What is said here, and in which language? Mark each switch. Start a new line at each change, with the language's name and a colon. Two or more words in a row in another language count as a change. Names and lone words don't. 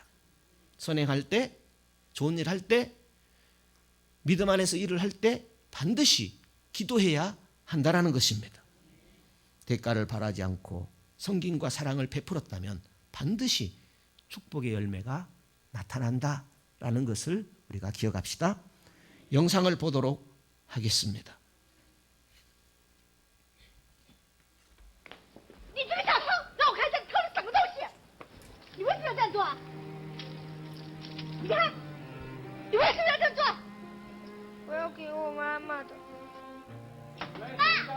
Korean: 선행할 때, 좋은 일 할 때, 믿음 안에서 일을 할 때 반드시 기도해야 한다라는 것입니다. 대가를 바라지 않고 섬김과 사랑을 베풀었다면 반드시 축복의 열매가 나타난다라는 것을 우리가 기억합시다. 영상을 보도록 하겠습니다.
Chinese: 你这个小偷，让我看一下你偷了什么东西！你为什么要这样做啊？你看，你为什么要这样做？我要给我妈妈的。妈，